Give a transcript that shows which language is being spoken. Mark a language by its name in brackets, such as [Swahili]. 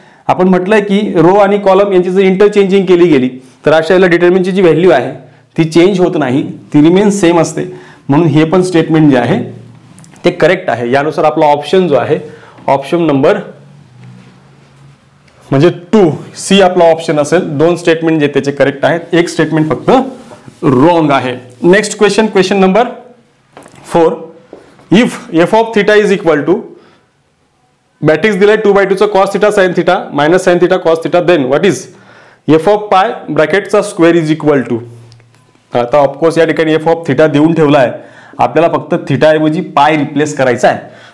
[Marathi] आपण म्हटलंय की रो आणि कॉलम यांची जर इंटरचेंजिंग केली गेली तर अशा वेळेला डिटरमिनंटची जी व्हॅल्यू आहे ती चेंज होत नाही, ती रिमेन सेम असते. म्हणून हे पण स्टेटमेंट जे आहे ते करेक्ट आहे. यानुसार आपला ऑप्शन जो आहे ऑप्शन नंबर म्हणजे 2C आपला ऑप्शन असेल. 2 स्टेटमेंट जे त्याचे करेक्ट आहेत, एक स्टेटमेंट फक्त रॉंग आहे. [English] Next question, question number 4. If f of theta is equal to matrix [Marathi] दिलाय 2/2 चा [English] cos theta sin theta minus sin theta cos theta, then what is f of pi ब्रॅकेटचा square is equal to. [Marathi] आता of course या ठिकाणी f of theta देऊन ठेवला आहे, आपल्याला फक्त थीटा ऐवजी पाय रिप्लेस करायचा आहे.